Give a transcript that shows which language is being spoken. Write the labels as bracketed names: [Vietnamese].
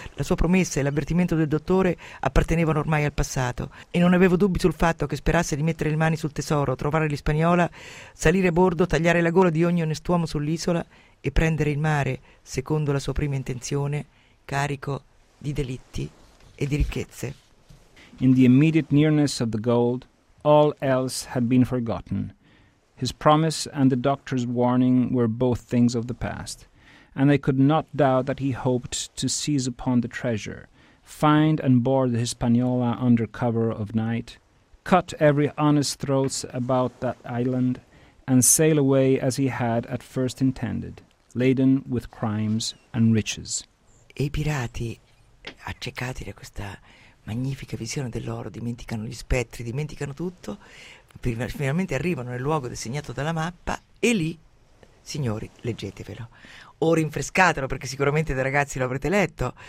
[Italian] La sua promessa e l'avvertimento del dottore appartenevano ormai al passato e non avevo dubbi sul fatto che sperasse di mettere le mani sul tesoro, trovare l'Ispaniola, salire a bordo, tagliare la gola di ogni onest'uomo sull'isola e prendere il mare, secondo la sua prima intenzione, carico di delitti e di ricchezze. [English] In the immediate nearness of the gold, all else had been forgotten. His promise and the doctor's warning were both things of the past, and I could not doubt that he hoped to seize upon the treasure, find and board the Hispaniola under cover of night, cut every honest throat about that island, and sail away as he had at first intended, laden with crimes and riches. [Italian] E i pirati, accecati da questa magnifica visione dell'oro, dimenticano gli spettri, dimenticano tutto, finalmente arrivano nel luogo designato dalla mappa e lì, signori, leggetevelo o rinfrescatelo, perché sicuramente dei ragazzi lo avrete letto.